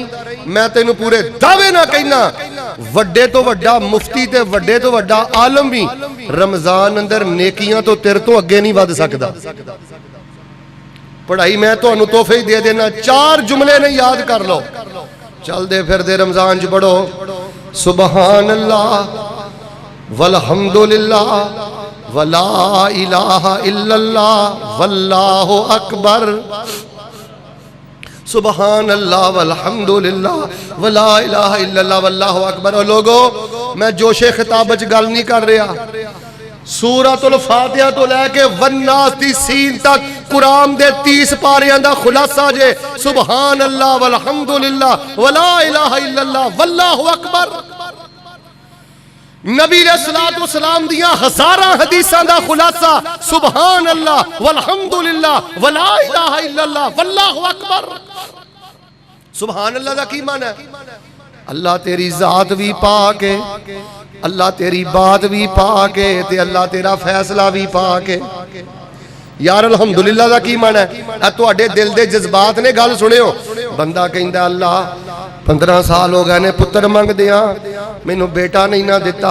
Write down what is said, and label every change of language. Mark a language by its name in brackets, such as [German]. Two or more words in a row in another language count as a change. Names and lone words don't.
[Punjabi] میں تینو پورے دعوے نا کہنا وڈے تو وڈا مفتی تے وڈے تو وڈا عالم بھی رمضان اندر نیکیاں تو تیرے تو اگے نہیں ودھ سکدا. پڑھائی میں تہانو تحفے ہی دے دینا، 4 جملے نے یاد کر لو، چلدے پھردے رمضان چ پڑھو [Arabic] سبحان الله والحمد لله ولا إله إلا الله والله أكبر. سبحان الله والحمد لله ولا إله إلا الله والله أكبر. [Punjabi] اور لوگو میں جوشِ خطاب چ گل نہیں کر رہا، سورۃ الفاتحہ تو لیکے والناس دی سین تک قرآن دے 30 پاریاں دا خلاصہ جے [Arabic] سبحان الله والحمد لله ولا إله إلا الله والله أكبر. [Punjabi] نبی [Arabic] عليه الصلاة والسلام [Punjabi] دیاں ہزاراں حدیثاں دا خلاصہ [Arabic] سبحان الله والحمد لله ولا إله إلا الله والله أكبر. سبحان الله [Punjabi] دا کی معنی ہے? اللہ تیری ذات بھی پاک ہے، اللہ تیری بات بھی پاک ہے، تے اللہ تیرا فیصلہ بھی پاک ہے. یار الحمدللہ دا کی معنی ہے? تہاڈے دل دے جذبات نے گل سنیو۔ بندہ کہندا اللہ 15 سال ہو گئے نے پتر منگدیاں، مینو بیٹا نہیں نا دتا.